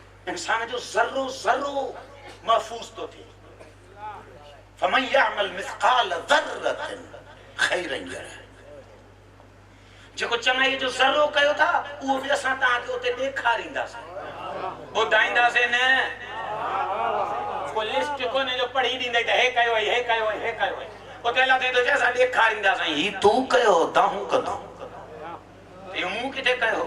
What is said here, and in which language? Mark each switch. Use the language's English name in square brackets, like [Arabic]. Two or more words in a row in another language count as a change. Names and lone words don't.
[Sindhi] इंसान जो ज़र्रो ज़र्रो महफूज तो थे। [Arabic] فمن يعمل مثقال ذرة خيرا يره. [Sindhi] जेको चङाई जो ज़र्रो कयो था उहो बि असां तव्हांखे उते ॾेखारींदासीं, ॿुधाईंदासीं न। को लिस्ट कोन्हे जो पढ़ी ॾींदई त हे कयो हे कयो हे कयो। उते अलाह चए थो असां ॾेखारींदासीं ही तूं कयो ताहूं कंदो, इहो मूं किथे कयो।